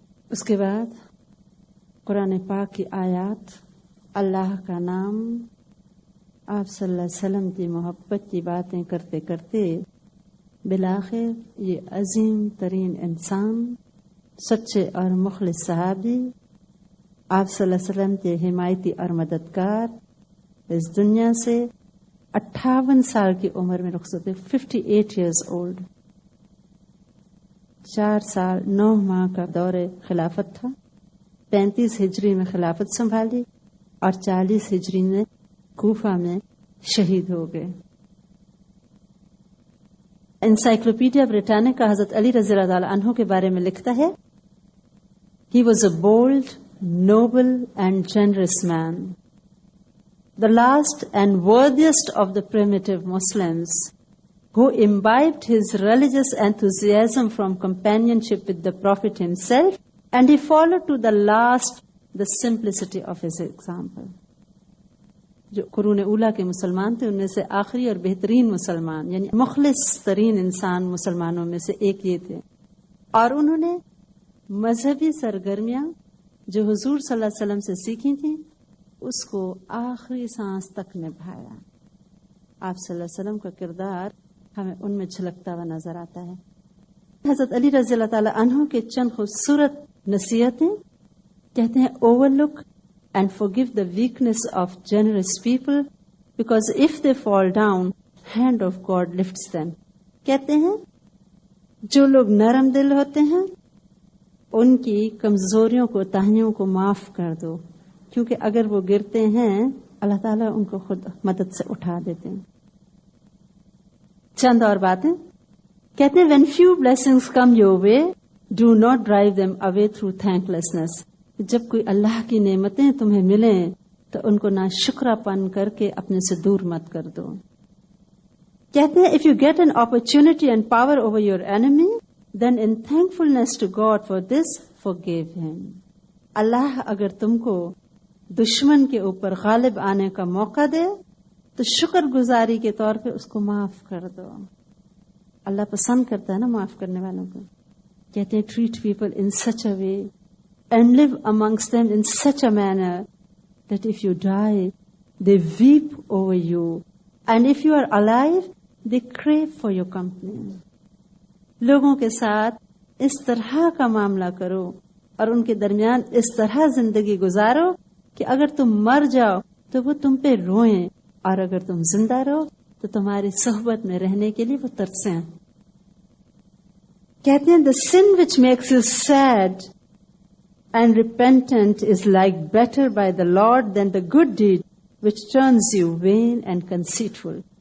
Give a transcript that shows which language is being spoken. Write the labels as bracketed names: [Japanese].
[Urdu] اس کے بعد قرآن پاک کی آیات، اللہ کا نام، آپ صلی اللہ علیہ وسلم کی محبت کی باتیں کرتے کرتے بالآخر یہ عظیم ترین انسان، سچے اور مخلص صحابی، آپ صلی اللہ علیہ وسلم کے حمایتی اور مددگار، اس دنیا سے 58 سال کی عمر میں رخصت ہوئے. [English] 58 years old. [Urdu] 4 سال 9 ماہ کا دور خلافت تھا. 35 ہجری میں خلافت سنبھالی اور 40 ہجری میں کوفہ میں شہید ہو گئے. انسائکلوپیڈیا بریٹانیکا حضرت علی رضی اللہ تعالی عنہ کے بارے میں لکھتا ہے، [English] He was a bold, noble and generous man, the last and worthiest of the primitive Muslims, who imbibed his religious enthusiasm from companionship with the Prophet himself, and he followed to the last the simplicity of his example. [Urdu] جو قرون اولا کے مسلمان تھے ان میں سے آخری اور بہترین مسلمان، یعنی مخلص ترین انسان مسلمانوں میں سے ایک یہ تھے. اور انہوں نے مذہبی سرگرمیاں جو حضور صلی اللہ علیہ وسلم سے سیکھی تھیں اس کو آخری سانس تک نبھایا. آپ صلی اللہ علیہ وسلم کا کردار ہمیں ان میں جھلکتا ہوا نظر آتا ہے. حضرت علی رضی اللہ تعالی عنہ کے چند خوبصورت نصیحتیں کہتے ہیں، [English] Over look and forgive the weakness of generous people, because if they fall down, hand of God lifts them. [Urdu] کہتے ہیں جو لوگ نرم دل ہوتے ہیں ان کی کمزوریوں کو، تاہیوں کو معاف کر دو، کیونکہ اگر وہ گرتے ہیں اللہ تعالیٰ ان کو خود مدد سے اٹھا دیتے ہیں. چند اور باتیں کہتے ہیں، [English] when few blessings come your way, do not drive them away through thanklessness. [Urdu] جب کوئی اللہ کی نعمتیں تمہیں ملیں تو ان کو ناشکرا پن کر کے اپنے سے دور مت کر دو. کہتے ہیں [English] if you get an opportunity and power over your enemy, then in thankfulness to God for this, forgive him. [Urdu] اللہ اگر تم کو دشمن کے اوپر غالب آنے کا موقع دے تو شکر گزاری کے طور پہ اس کو معاف کر دو. اللہ پسند کرتا ہے نا معاف کرنے والوں کو. کہتے ہیں [English] treat people in such a way and live amongst them in such a manner that if you die, they weep over you, and if you are alive, they crave for your company. [Urdu] لوگوں کے ساتھ اس طرح کا معاملہ کرو اور ان کے درمیان اس طرح زندگی گزارو کہ اگر تم مر جاؤ تو وہ تم پہ روئیں اور اگر تم زندہ رہو تو تمہاری صحبت میں رہنے کے لیے وہ ترسیں. کہتے ہیں [English] the sin which makes you sad and repentant is like better by the Lord than the good deed which turns you vain and conceitful.